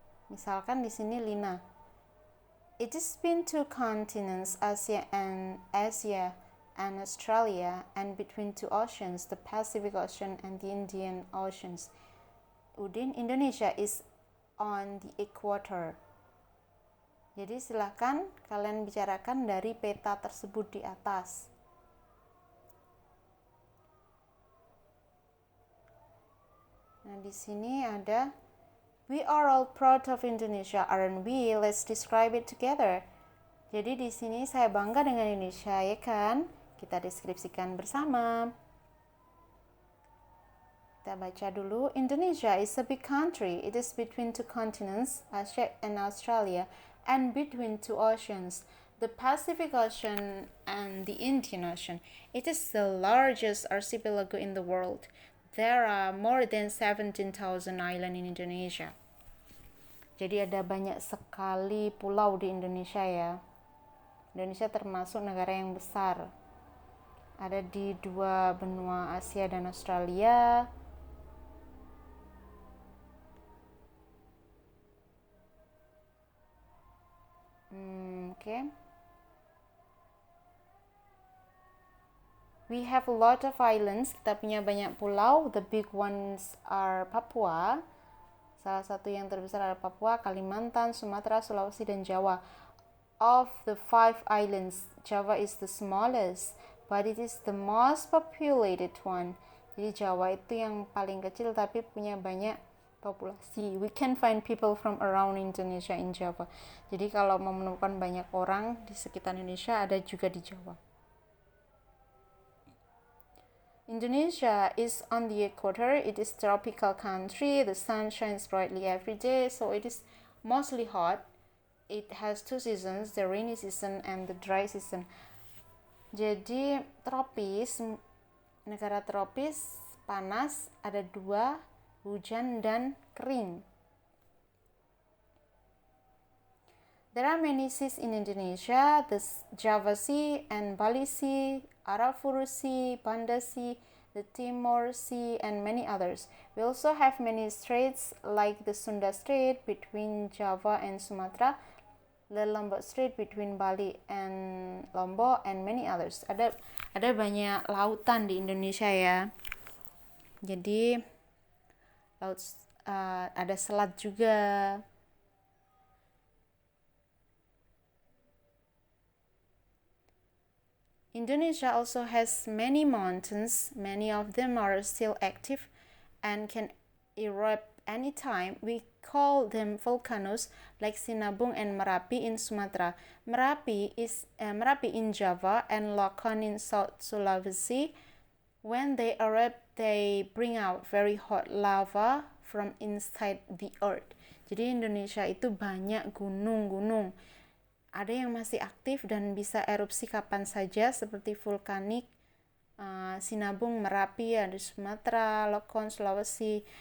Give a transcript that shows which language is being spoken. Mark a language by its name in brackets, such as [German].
[Indonesian] Misalkan di sini [English] Lina, it is between two continents, Asia and Australia, and between two oceans, the Pacific Ocean and the Indian Oceans. Udin, Indonesia is on the equator. [Indonesian] Jadi silahkan kalian bicarakan dari peta tersebut di atas. Nah, di sini ada, [English] we are all proud of Indonesia, aren't we? Let's describe it together. [Indonesian] Jadi di sini saya bangga dengan Indonesia, ya kan? Kita deskripsikan bersama. Kita baca dulu. [English] Indonesia is a big country. It is between two continents, Asia and Australia, and between two oceans, the Pacific Ocean and the Indian Ocean. It is the largest archipelago in the world. There are more than 17,000 islands in Indonesia. [Indonesian] Jadi ada banyak sekali pulau di Indonesia ya. Indonesia termasuk negara yang besar. Ada di dua benua Asia dan Australia. [English] Okay. We have a lot of islands. [Indonesian] Kita punya banyak pulau. [English] The big ones are Papua, [Indonesian] Salah satu yang terbesar adalah Papua, Kalimantan, Sumatera, Sulawesi, dan Jawa. [English] Of the 5 islands, Java is the smallest, but it is the most populated one. [Indonesian] Jadi Jawa itu yang paling kecil tapi punya banyak populasi. [English] We can find people from around Indonesia in Java. [Indonesian] Jadi kalau mau menemukan banyak orang di sekitar Indonesia, ada juga di Jawa. [English] Indonesia is on the equator. It is a tropical country. The sun shines brightly every day, so it is mostly hot. It has 2 seasons, the rainy season and the dry season. [Indonesian] Jadi tropis, negara tropis, panas, ada 2, hujan dan kering. [English] There are many seas in Indonesia, the Java Sea and Bali Sea, Arafura Sea, Banda Sea, the Timor Sea, and many others. We also have many straits like the Sunda Strait between Java and Sumatra, the Lombok Strait between Bali and Lombok, and many others. [Indonesian] Ada banyak lautan di Indonesia ya. Jadi laut ada selat juga. [English] Indonesia also has many mountains. Many of them are still active and can erupt anytime. We call them volcanoes like Sinabung and Merapi in Sumatra. Merapi in Java and Lokon in South Sulawesi. When they erupt, they bring out very hot lava from inside the earth. [Indonesian] Jadi Indonesia itu banyak gunung-gunung. Ada yang masih aktif dan bisa erupsi kapan saja seperti vulkanik, Sinabung, Merapi, ada Sumatera, Lokon, Sulawesi.